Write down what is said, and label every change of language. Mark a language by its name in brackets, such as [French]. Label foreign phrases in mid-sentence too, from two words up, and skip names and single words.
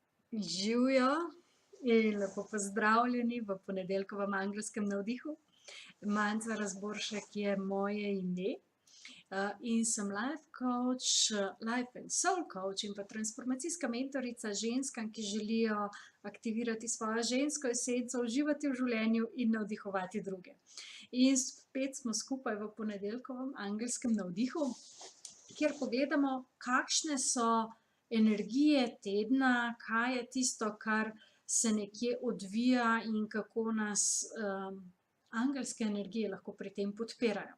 [Slovenian] Živjo in lepo pozdravljeni v ponedeljkovem angelskem navdihu. Manca Razboršek je moje ime, in sem [English] life coach, life and soul coach [Slovenian] in pa transformacijska mentorica ženskam, ki želijo aktivirati svojo žensko esenco, uživati v življenju in navdihovati druge. In spet smo skupaj v ponedeljkovem angelskem navdihu, kjer pogledamo, kakšne so energije tedna, kaj je tisto, kar se nekje odvija in kako nas angelske energije lahko pri tem podpirajo.